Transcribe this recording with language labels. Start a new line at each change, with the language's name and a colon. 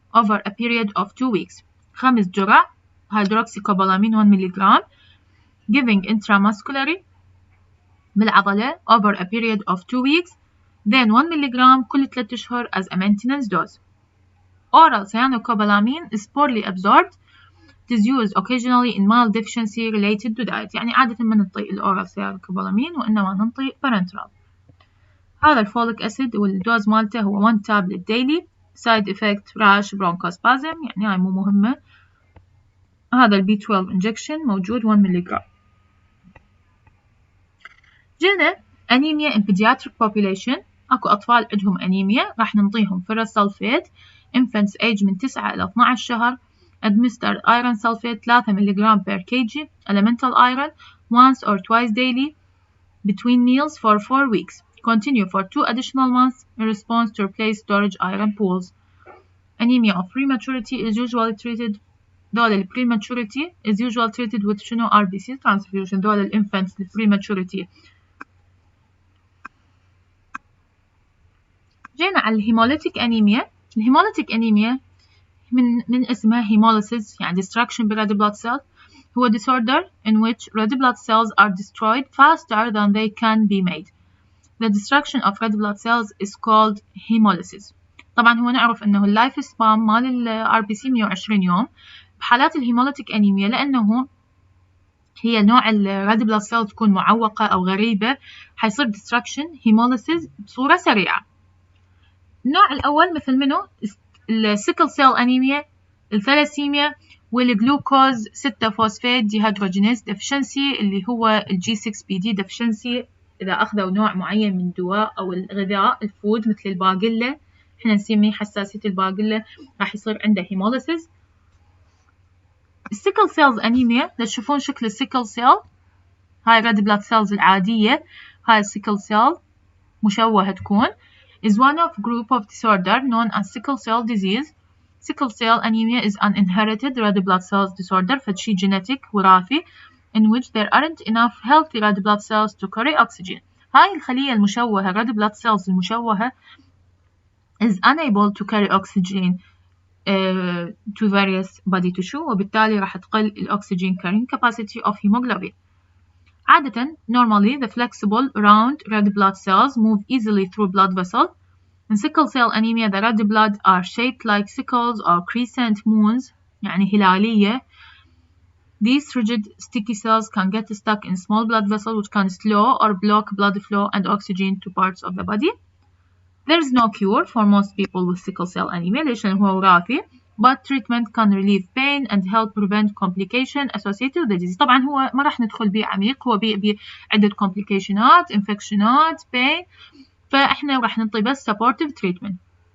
English: over a period of 2 weeks. 5 جرع hydroxycobalamin 1 ملغ giving intramuscularly بالعضلة over a period of 2 weeks, then 1 ملغ
Arabic: كل 3 أشهر
English: as a maintenance dose. Oral cyanocobalamin is poorly absorbed. It is used occasionally in mild deficiency related to diet.
Arabic: يعني عادة ما ننطي الأورال cyanocobalamin وإنما ننطي parenteral. هذا الفوليك أسيد والدوز مالته هو 1 tablet daily.
English: side effect rash bronchospasm
Arabic: يعني هاي مو مهمة. هذا البي 12 injection موجود 1 ملغ.
English: جينا anemia in pediatric population.
Arabic: أكو أطفال عندهم anemia راح ننطيهم ferrous sulfate.
English: infants age
Arabic: من 9 إلى 12 شهر.
English: administered iron sulfate 3 ملغ per kg elemental iron once or twice daily between meals for 4 weeks. Continue for 2 additional months in response to replace storage iron pools. Anemia of prematurity is usually treated. دول prematurity is usually treated with شنو RBC transfusion. دول infants prematurity.
Arabic: جينا على الهيموليتيك أنيميا. الهيموليتيك أنيميا من اسمها
English: hemolysis يعني destruction ب red blood cell هو disorder in which red blood cells are destroyed faster than they can be made. The destruction of red blood cells is called hemolysis.
Arabic: طبعا هو نعرف انه اللايف سبان مال ال RBC 120 يوم. بحالات الهيموليتيك أنيميا لأنه هي نوع ال red blood cell تكون معوقة أو غريبة حيصير destruction hemolysis بصورة سريعة. النوع الأول مثل منه السيكل سيل أنيميا الثلاسيميا والجلوكوز 6 فوسفات ديهيدروجينيز ديفشنسي اللي هو الجي 6 بي دي ديفشنسي إذا أخذوا نوع معين من الدواء أو الغذاء الفود مثل الباقلة إحنا نسميه حساسية الباقلة راح يصير عنده هيموليسيس. السيكل سيلز أنيميا تشوفون شكل السيكل سيل هاي ريد بلاد سيلز العادية هاي السيكل سيل مشوهة تكون
English: is one of group of disorder known as sickle cell disease. Sickle cell anemia is an inherited red blood cells disorder فشي genetic وراثي in which there aren't enough healthy red blood cells to carry oxygen.
Arabic: هاي الخلية المشوهة
English: red blood cells المشوهة is unable to carry oxygen to various body tissue
Arabic: وبالتالي راح تقل الأكسجين
English: carrying capacity of hemoglobin. عادة normally the flexible round red blood cells move easily through blood vessels. In sickle cell anemia the red blood are shaped like sickles or crescent moons
Arabic: يعني هلالية.
English: These rigid sticky cells can get stuck in small blood vessels which can slow or block blood flow and oxygen to parts of the body. There is no cure for most people with sickle cell anemia
Arabic: ليش هو وراثي
English: but treatment can relieve pain and help prevent complication associated with the disease.
Arabic: طبعا هو ما راح ندخل بيه عميق هو بيه عدة complicationات infectionات pain فإحنا راح نعطي بس supportive treatment.